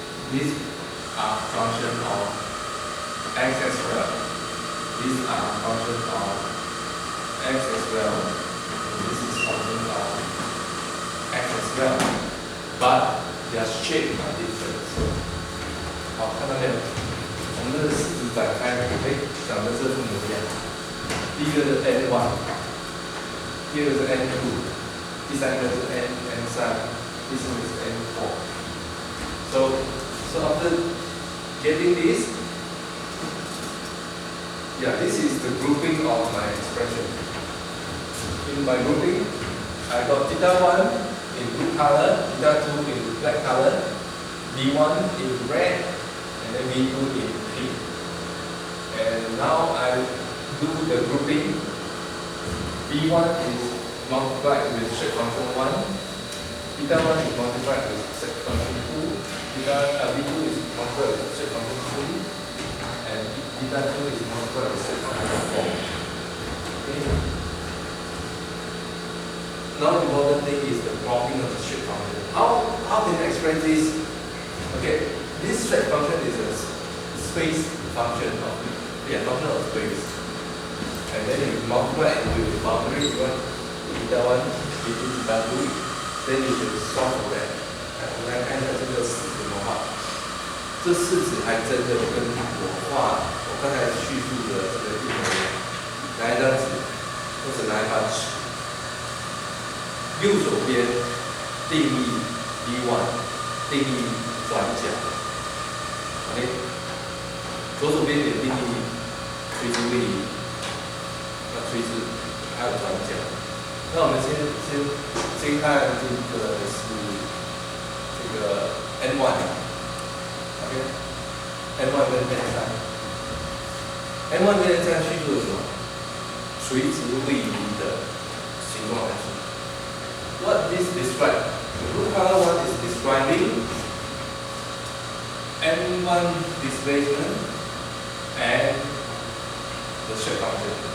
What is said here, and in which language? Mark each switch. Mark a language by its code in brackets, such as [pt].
[en] These are functions of x as well. These are functions of x as well. And this is function of x as well. But their shape are different. [zh] 好，看到没有？我们的式子展开，长得这副模样。第一个是 n1， 第二个是 n2， 第三个是 n3， 第四个是 n4。 [en] So after getting this, yeah, this is the grouping of my expression. In my grouping, I got theta 1 in blue color, theta 2 in black color, v1 in red, and then v2 in pink. And now I do the grouping. v1 is multiplied with shape function 1, theta 1 is multiplied with shape function 2, v2 is multiplied with shape function 3, and theta 2 is multiplied with shape function 4. Okay. Now the important thing is the plotting of the shape function. How can you express this? Okay, this shape function is a space function of function of space. And then you multiply it with the boundary, you want theta 1, v2, theta 2, then you should solve for that. [zh] 我们来看一下这个式子怎么画。这式子还真的跟我刚才叙述的这个一模一样。拿一张纸，或者拿一把尺，右手边定义 v1， 定义转角 ，OK， 左手边也定义垂直位移，那垂直还有转角。那我们先看这个是这个 n1，OK，n1 跟 n3，n1 跟 n3 叙述的什么？垂直位移的形状函数。 [en] What this describe? The blue color one is describing N1 displacement and the shape function.